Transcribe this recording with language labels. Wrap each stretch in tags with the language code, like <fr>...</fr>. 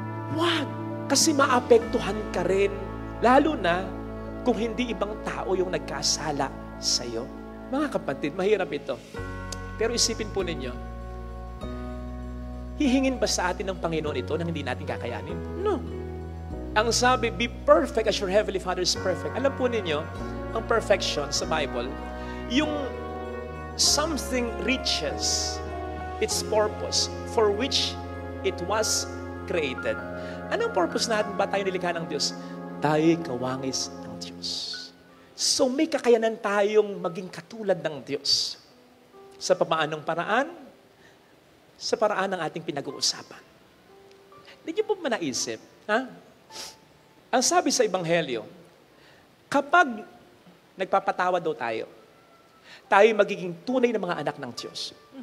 <tl>Huwag, kasi maapektuhan ka rin. Lalo na, kung hindi ibang tao yung nagkasala sa'yo. Mga kapatid, mahirap ito. Pero isipin po ninyo, hihingin ba sa atin ng Panginoon ito nang hindi natin kakayanin?</tl> <en>No.</en> <tl>Ang sabi,</tl> <en>be perfect as your heavenly Father is perfect.</en> <tl>Alam po ninyo, ang perfection sa Bible, yung</tl> <en>something reaches its purpose for which it was created.</en> <tl>Anong purpose natin ba tayo nilikha ng Diyos? Tayo'y kawangis ng Diyos. So may kakayanan tayong maging katulad ng Diyos. Sa paanong paraan? Sa paraan ng ating pinag-uusapan. Hindi niyo po manaisip, ha? Ang sabi sa Ebanghelyo, kapag nagpapatawa daw tayo magiging tunay na mga anak ng Diyos.</tl>